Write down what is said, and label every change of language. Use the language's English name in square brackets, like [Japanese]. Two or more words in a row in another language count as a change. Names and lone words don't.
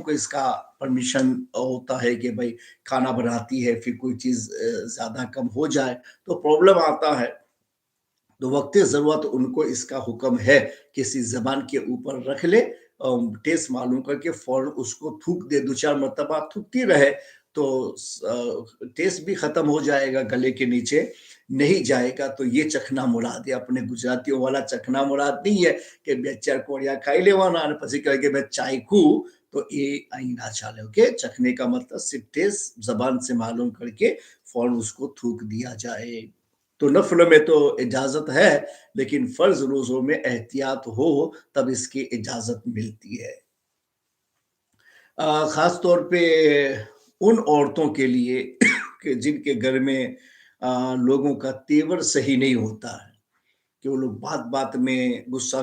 [Urdu] کو اس کا پرمیشن ہوتا ہے کہ بھئی کھانا بناتی ہے پھر کوئی چیز زیادہ کم ہو جائے تو پرابلم آتا ہے، تو وقت ضرورت ان کو اس کا حکم ہے کسی زبان کے اوپر رکھ لے، ٹیسٹ معلوم کر کے فوراً اس کو تھوک دے، دو چار مرتبہ تھوکتی رہے تو ٹیسٹ بھی ختم ہو جائے گا، گلے کے نیچے نہیں جائے گا، تو یہ چکھنا مراد ہے۔ اپنے گجراتیوں والا چکھنا مراد نہیں ہے کہ [Gujarati] બે ચાર કોળિયા ખાઈ લેવાના અને પછી કહે કે મેં ચાખ્યું [Urdu] تو یہ [Gujarati] અહીં ના ચાલે، [Urdu] اوکے؟ چکھنے کا مطلب صرف ٹیسٹ زبان سے معلوم کر کے فوراً اس کو تھوک دیا جائے۔ تو نفل میں تو اجازت ہے، لیکن فرض روزوں میں احتیاط ہو تب اس کی اجازت ملتی ہے۔ خاص طور پہ ان عورتوں کے لیے کہ جن کے گھر میں لوگوں کا تیور صحیح نہیں ہوتا ہے، کہ وہ لوگ بات بات میں غصہ